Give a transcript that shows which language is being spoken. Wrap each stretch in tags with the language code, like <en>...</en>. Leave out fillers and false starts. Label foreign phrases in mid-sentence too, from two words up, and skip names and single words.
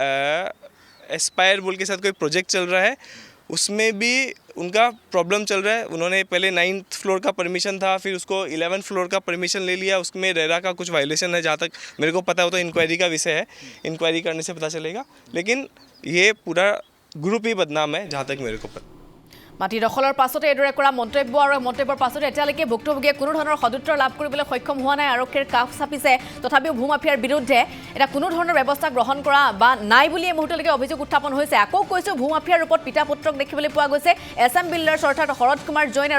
<hi>एस्पायर बोल के साथ कोई प्रोजेक्ट चल रहा है उसमें भी उनका प्रॉब्लम चल रहा है उन्होंने पहले 9th फ्लोर का परमिशन था फिर उसको 11th फ्लोर का परमिशन ले लिया उसमें रेरा का कुछ वायलेशन है जहाँ तक मेरे को पता हो तो इंक्वायरी का विषय है इंक्वायरी करने से पता चलेगा लेकिन ये पूरा ग्रुप ही बदनाम है जहाँ तक मेरे को पता</hi> <as>মাটি দখলৰ পাছতে এদৰে কৰা মন্তব্য আৰু মন্তব্যৰ পাছতে এতিয়ালৈকে ভুক্তভোগীয়ে কোনো ধৰণৰ সদুত্তৰ লাভ কৰিবলৈ সক্ষম হোৱা নাই আৰক্ষীৰ কাষ চাপিছে তথাপিও ভূমাফিয়াৰ বিৰুদ্ধে এটা কোনো ধৰণৰ ব্যৱস্থা গ্ৰহণ কৰা বা নাই বুলি এই মুহূৰ্তলৈকে অভিযোগ উত্থাপন হৈছে আকৌ কৈছোঁ ভূমাফিয়াৰ ৰূপত পিতা পুত্ৰক দেখিবলৈ পোৱা গৈছে এছএম বিল্ডাৰ্ছ অৰ্থাৎ শৰদ কুমাৰ জৈন আৰু</as>